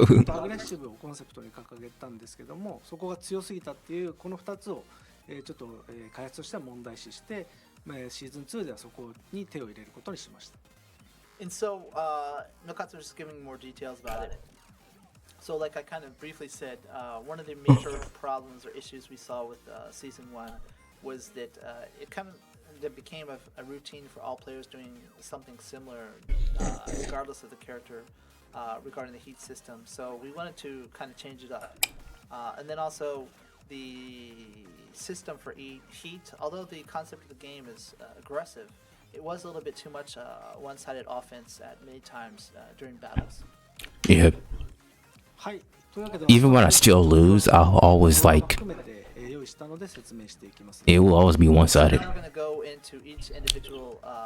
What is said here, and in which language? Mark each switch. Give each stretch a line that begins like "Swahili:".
Japanese: アグレッシブをコンセプトに掲げたんですけども、そこが強すぎたっていうこの2つを、ちょっと、開発としては問題視して、シーズン2ではそこに手を入れることにしました。
English: And so, Nakatsu is giving more details about it. So, like I kind of briefly said, one of the major problems or issues we saw with Season 1 was that it became a routine for all players doing something similar, regardless of the character, regarding the Heat system. So we wanted to kind of change it up. And then also, the system for Heat, although the concept of the game is aggressive, it was a little bit too much one-sided offense at many times during battles. Yeah.
Japanese: はい。というわけで
English: Even when I still lose, I'll always like
Japanese: 含めて用意したので説明していきます。
English: it will always be one-sided. Now we're going to go into each individual